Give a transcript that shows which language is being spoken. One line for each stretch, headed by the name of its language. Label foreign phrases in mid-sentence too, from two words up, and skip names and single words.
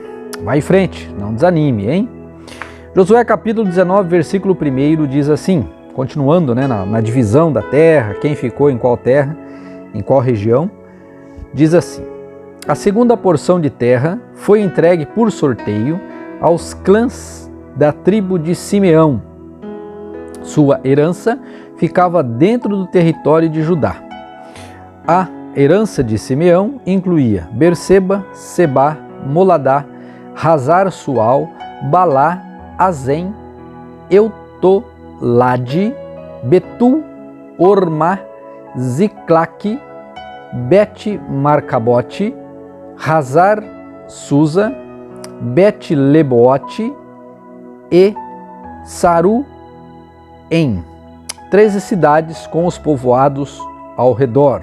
Portuguese: Vai em frente, não desanime, hein? Josué capítulo 19, versículo 1 diz assim, continuando na divisão da terra, quem ficou em qual terra, em qual região, diz assim: a segunda porção de terra foi entregue por sorteio aos clãs da tribo de Simeão. Sua herança ficava dentro do território de Judá. A herança de Simeão incluía Berseba, Sebá, Moladá, Hazar-Sual, Balá, Azem, Eutolade, Betul, Ormá, Ziclaque, Bet-Marcabote, Hazar-Susa, Bet-Lebote e Saruém, 13 cidades com os povoados ao redor.